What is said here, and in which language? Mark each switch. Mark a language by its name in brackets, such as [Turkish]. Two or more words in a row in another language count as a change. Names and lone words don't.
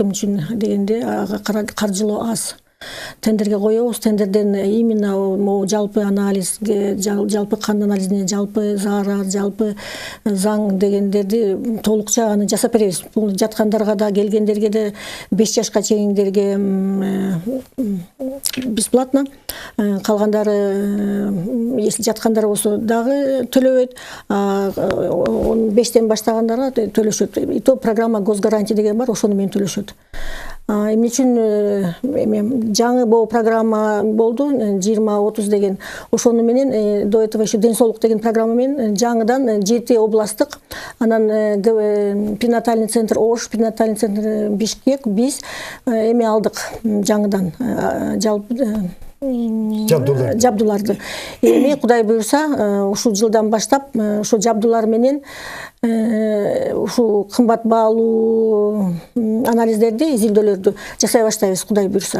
[Kyrgyz] Эмне үчүн дегенде каржылоо аз. Тендерге коебуз, тендерден именно жалпы анализ, жалпы кан анализине, жалпы заара, жалпы заң дегендерди толукча аны жасап беребиз. Бул жаткандарга да, келгендерге де, 5 жашка чейиндерге бесплатно. Калгандары, если жаткандар болсо дагы төлөбөйт, 5тен баштагандарга төлөшөт. [Russian] И то программа госгарантия [Kyrgyz] деген бар, ошону менен төлөшөт. Эмне үчүн жаңы бул программа болду 20-30 деген, ошону менен [Russian] до этого еще [Kyrgyz] ден соолук деген программа менен жаңыдан 7 областтык, анан [Russian] перинатальный центр [Kyrgyz] Ош, [Russian] перинатальный центр [Kyrgyz] Бишкек биз эме алдык жаңыдан жабдууларды. Эми Кудай буюрса, ушул жылдан баштап ошо жабдуулар менен ушул кымбат баалуу анализдерди, изилдөөлөрдү жасай баштайбыз, Кудай буюрса.